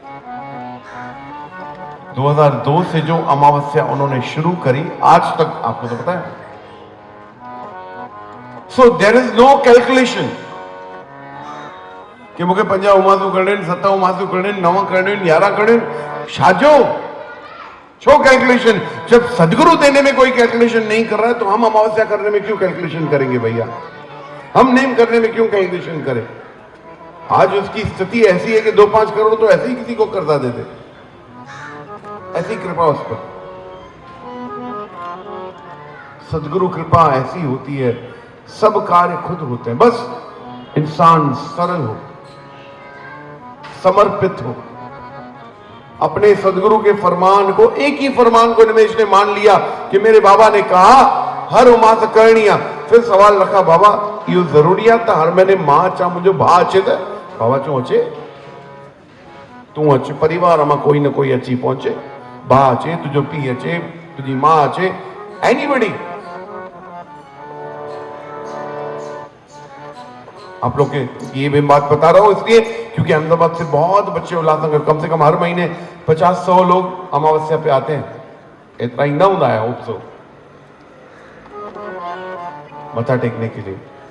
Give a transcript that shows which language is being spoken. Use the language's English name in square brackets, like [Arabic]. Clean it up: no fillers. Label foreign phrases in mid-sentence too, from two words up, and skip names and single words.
[Hindi] 2002 से जो अमावस्या उन्होंने शुरू करी आज तक, आपको तो पता है। [English] So there is no calculation [Sindhi] कि मूंखे 5 उमासू करने, 7 उमासू करने, 9 करने, 11 करने, छाजो छो कैलकुलेशन। [Hindi] जब सदगुरु देने में कोई कैलकुलेशन नहीं कर रहा है तो हम अमावस्या करने में क्यों कैलकुलेशन करेंगे भैया, हम नेम करने में क्यों कैलकुलेशन करें। आज उसकी स्थिति ऐसी है कि 2-5 करोड़ तो ऐसे ही किसी को कर्जा देते, ऐसी कृपा उस पर। सदगुरु कृपा ऐसी होती है, सब कार्य खुद होते हैं, बस इंसान सरल हो, समर्पित हो, अपने सदगुरु के फरमान को, एक ही फरमान को निमेश ने मान लिया कि मेरे बाबा ने कहा [Sindhi] हर उमास करणिया। [Hindi] फिर सवाल रखा, [Sindhi] बाबा यो जरूरी आहे त हर महीने मां अचा, मुंहिंजो भाउ अचे त? बाबा चो अचे, तूं अच, परिवार मां कोई न कोई अची पहुंचे, भाउ अचे, तुंहिंजो पीउ अचे, तुझी मां अचे, एनीबडी। [Hindi] आप लोग के ये मैं बात बता रहा हूं इसलिए क्योंकि अहमदाबाद से बहुत बच्चे उल्लासनगर कम से कम हर महीने 50-100 लोग अमावस्या पे आते हैं। इतना ही ना होता है उत्सव मत्था टेकने के लिए।